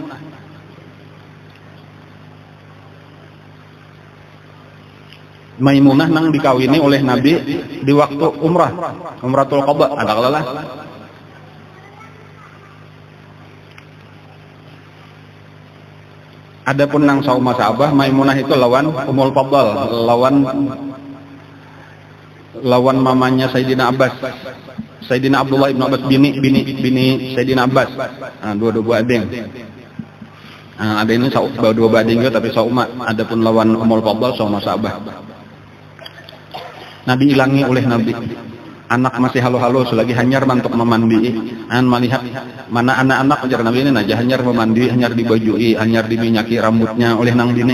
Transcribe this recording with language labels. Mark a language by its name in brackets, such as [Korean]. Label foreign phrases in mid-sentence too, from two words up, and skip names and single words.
[Banjar] Maimunah nang dikawini oleh Nabi di waktu [Arabic] عمرة القضاء, [Banjar] ada kalalah. Adapun nang sauma sahabah, Maimunah itu lawan Ummul Fadl, lawan mamanya Sayyidina Abbas, Sayyidina Abdullah ibn Abbas, bini Sayyidina Abbas. Dua-dua adeng. Ada ini dua bading tapi sauma. Adapun lawan Ummul Fadl sauma Sa'bah. Nabi ilangi oleh Nabi. Anak masih halo-halo selagi hanyar mantuk memandi. Melihat mana anak-anak ajar Nabi ini aja hanyar memandi, hanyar dibajui, hanyar diminyaki rambutnya oleh nang dini.